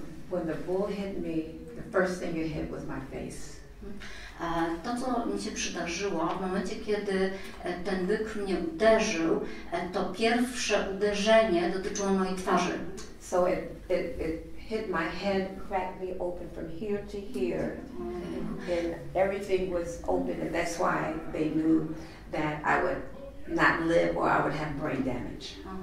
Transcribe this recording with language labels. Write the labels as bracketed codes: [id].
[en] When the bull hit me, the first thing it hit was my face. [pl] To, co mi się przydarzyło, w momencie, kiedy ten byk mnie uderzył, to pierwsze uderzenie dotyczyło mojej twarzy. [en] So it hit my head, cracked me open from here to here, and everything was open, and that's why they knew that I would not live or I would have brain damage.